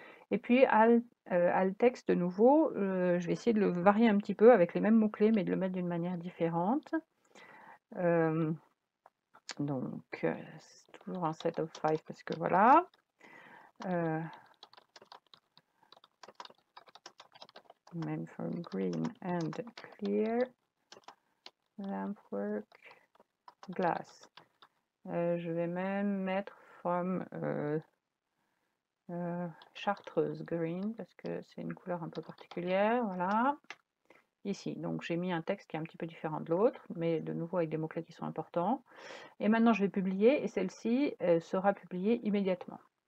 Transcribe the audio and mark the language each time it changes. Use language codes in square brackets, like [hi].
[fr] Et puis alt texte de nouveau, je vais essayer de le varier un petit peu avec les mêmes mots-clés, mais de le mettre d'une manière différente. Donc c'est toujours un [en] set of 5 [fr] parce que voilà. [en] Men from green and clear lampwork glass. [fr] Je vais même mettre [en] from chartreuse green [fr] parce que c'est une couleur un peu particulière, voilà. Ici, donc j'ai mis un texte qui est un petit peu différent de l'autre, mais de nouveau avec des mots-clés qui sont importants. Et maintenant je vais publier, et celle-ci sera publiée immédiatement.